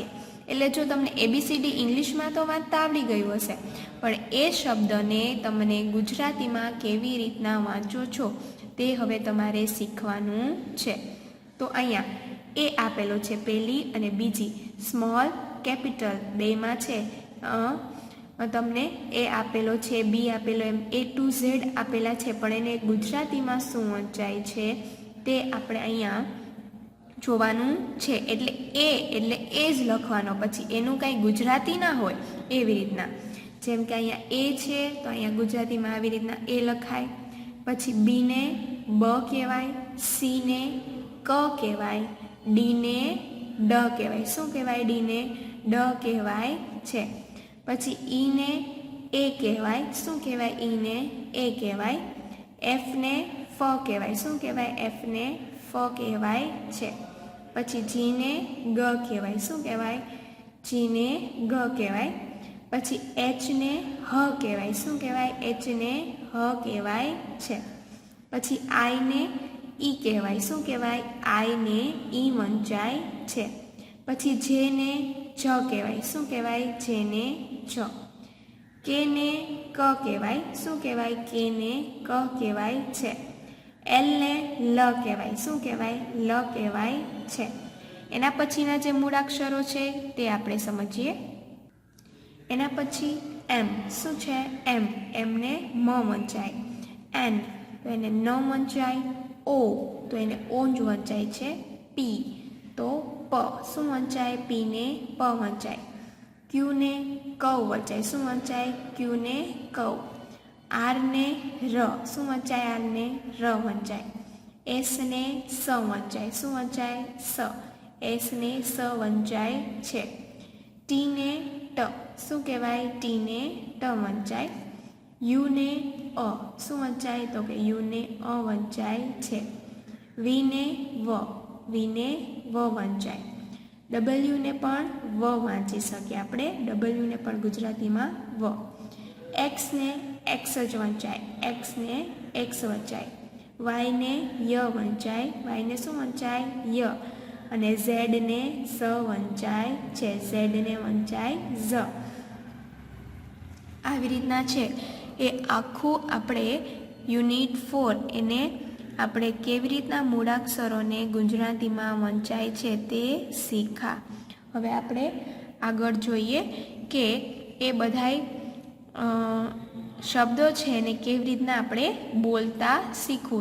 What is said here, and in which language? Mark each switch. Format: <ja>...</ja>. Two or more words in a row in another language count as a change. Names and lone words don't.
<gu>એટલે જો તમને એબીસીડી ઇંગ્લિશ માં તો વાંચતા આવડી ગયું હશે પણ એ શબ્દને તમને ગુજરાતી માં કેવી રીતના વાંચો છો તે હવે તમારે શીખવાનું છે। તો અહીંયા એ આપેલો છે પહેલી અને બીજી</gu> <en>small capital</en> <gu>બે માં છે। તમને એ આપેલો છે બી આપેલો એમ</gu> <en>A to Z</en> <gu>આપેલા છે પણ એને ગુજરાતી માં શું વંચાય છે તે આપણે અહીંયા જોવાનું છે। એટલે એ જ લખવાનો પછી એનું કાંઈ ગુજરાતી ના હોય એવી રીતના। જેમ કે અહીંયા એ છે તો અહીંયા ગુજરાતી માં આવી રીતના એ લખાય। પછી બી ને બ કહેવાય, સી ને ક કહેવાય, ડી ને ડ કહેવાય। શું કહેવાય? ડી ને ડ કહેવાય છે। પછી ઈ ને એ કહેવાય। શું કહેવાય? ઈ ને એ કહેવાય। એફ ને ફ કહેવાય। શું કહેવાય? એફ ને ફ કહેવાય છે। પછી જી ને ગ કહેવાય। શું કહેવાય? જી ને ગ કહેવાય। પછી એચ ને હ કહેવાય। શું કહેવાય? એચ ને હ કહેવાય છે। પછી આઈ ને ઈ કહેવાય। શું કહેવાય? આઈ ને ઈ વંચાય છે। પછી જે ને જ કહેવાય। શું કહેવાય? જે ને જ। કે ને ક કહેવાય। શું કહેવાય? કે ને ક કહેવાય છે। એલ ને લ કહેવાય। શું કહેવાય? લ કહેવાય છે। એના પછીના જે મૂળાક્ષરો છે તે આપણે સમજીએ। એના પછી એમ શું છે? એમ એમ ને મ વંચાય। એન તો એને ન વંચાય। ઓ તો એને ઓ જ વંચાય છે। પી તો પ શું વંચાય? પી ને પ વંચાય। ક્યૂ ને ક વંચાય। શું વંચાય? ક્યૂ ને ક। આર ને ર શું વંચાય? આર ને ર વંચાય। એસ ને સ વંચાય। શું વંચાય? સ એસ ને સ વંચાય છે। ટી ને ટ શું કહેવાય? ટી ને ટ વંચાય। યૂ ને અ શું વંચાય? તો કે યૂ ને અ વંચાય છે। વી ને વ વંચાય। ડબલ્યૂ ને પણ વ વાંચી શકીએ આપણે। ડબલ્યૂ ને પણ ગુજરાતી માં વ। એક્સ ને એક્સ જ વંચાય। એક્સ ને એક્સ વંચાય। વાય ને ય વંચાય। વાય ને શું વંચાય? ય। અને ઝેડ ને સ વંચાય છે। ઝેડ ને વંચાય જ। આવી રીતના છે એ આખું આપણે યુનિટ 4 એને આપણે કેવી રીતના મૂળાક્ષરોને ગુજરાતીમાં વંચાય છે તે શીખા। હવે આપણે આગળ જોઈએ કે એ બધાય શબ્દો છે એને કેવી રીતના આપણે બોલતા શીખવું.</gu>